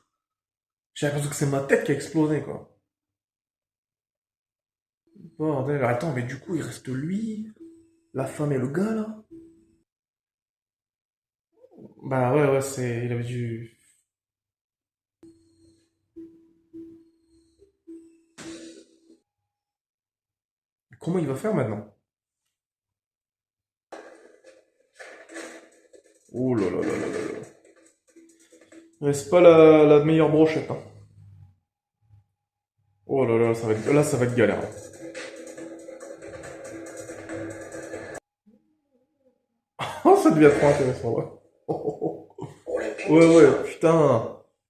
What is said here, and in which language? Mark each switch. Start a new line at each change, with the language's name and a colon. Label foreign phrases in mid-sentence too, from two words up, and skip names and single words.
French: J'ai l'impression que c'est ma tête qui a explosé, quoi. Bordel, attends, mais du coup, il reste lui, la femme et le gars, là? Bah ouais, il avait dû... Comment il va faire maintenant? Oh là là là là là là. Ouais, c'est pas la meilleure brochette, hein. Oh là là, là, ça va être galère, hein. Oh, ça devient trop intéressant, ouais. Oh, oh, oh. Ouais, putain.